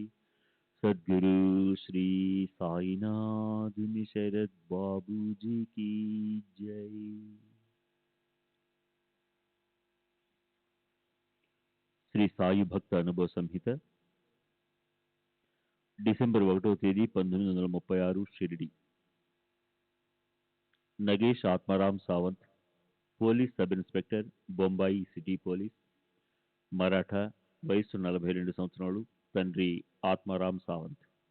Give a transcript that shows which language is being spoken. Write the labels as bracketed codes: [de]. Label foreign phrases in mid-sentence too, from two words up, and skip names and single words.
[hi] सद्गुरु श्री साईनाथ शरद बाबू जी की जय। [te] శ్రీ సాయి భక్త అనుభవ సంహిత డిసెంబర్ 1వ తేదీ 1936 షిరిడి. నగేష్ ఆత్మారాం సావంత్, [en] Police Sub Inspector, [te] బొంబాయి సిటీ పోలీస్, మరాఠా, వయస్సు 42 సంవత్సరాలు, తండ్రి ఆత్మారాం సావంత్.